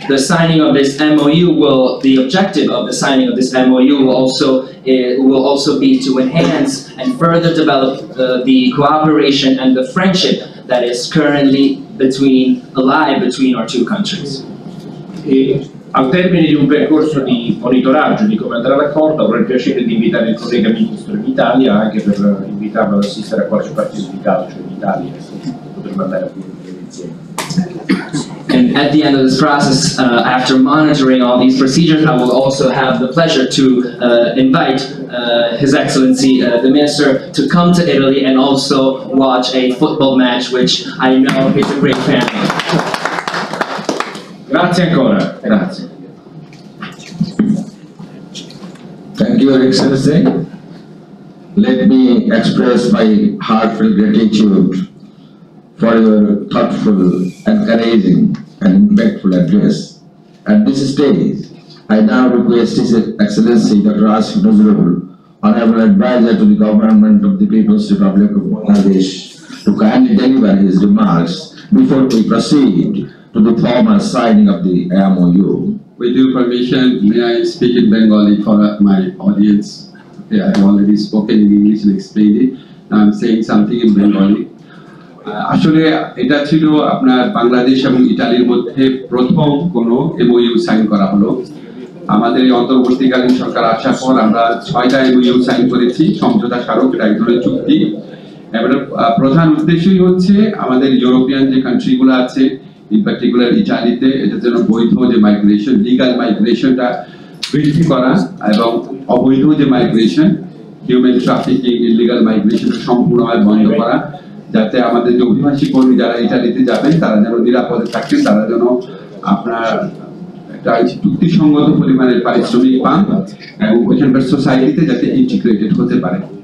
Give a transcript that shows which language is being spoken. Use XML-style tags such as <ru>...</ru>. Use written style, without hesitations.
<en>The signing of this MOU the objective of the signing of this MOU will also be to enhance and further develop the cooperation and the friendship that is currently alive between our two countries.</en> <it>Al termine di un percorso di monitoraggio di come andrà l'accordo, avrò il piacere di invitare il collega Ministro in Italia, anche per invitarlo ad assistere a qualche partito di calcio in Italia, potremmo andare a vedere insieme.</it> <en>And at the end of this process, after monitoring all these procedures, I will also have the pleasure to invite His Excellency, the Minister, to come to Italy and also watch a football match, which I know he's a great fan of.</en> <it>Grazie ancora. Grazie.</it> <en>Thank you, Your Excellency. Let me express my heartfelt gratitude for your thoughtful, encouraging, and impactful address. At this stage, I now request His Excellency Dr. Asif Nazrul, Honorable Advisor to the Government of the People's Republic of Bangladesh, to kindly deliver his remarks before we proceed to the formal signing of the MOU. With your permission, may I speak in Bengali for my audience? Okay, I have already spoken in English and explained it. Now I'm saying something in Bengali.</en> <bn>আসলে এটা ছিল আপনার বাংলাদেশ এবং ইতালির মধ্যে প্রথম কোনো MOU sign করা হলো। আমাদের এই অন্তর্বর্তীকালীন সরকার আসার পর আমরা 6টা MOU সাইন করেছি, সমঝোতা স্মারক, এটা এক ধরনের চুক্তি। এবারে প্রধান উদ্দেশ্যই হচ্ছে আমাদের ইউরোপিয়ান যে কান্ট্রিগুলো আছে,</bn> <en>in particular</en> <bn>ইটালিতে, এটা যেন বৈধ যে মাইগ্রেশন, লিগাল মাইগ্রেশনটা বৃদ্ধি করা এবং অবৈধ যে মাইগ্রেশন, হিউম্যান ট্রাফিকিং, ইলিগাল মাইগ্রেশনটা সম্পূর্ণভাবে বন্ধ করা, যাতে আমাদের যে অভিবাসী কর্মী যারা ইটালিতে যাবেন তারা যেন নিরাপদে থাকেন, তারা যেন আপনার একটা যুক্তিসঙ্গত পরিমাণের পারিশ্রমিক পান এবং ওইখানকার সোসাইটিতে যাতে ইন্টিগ্রেটেড হতে পারে।</bn>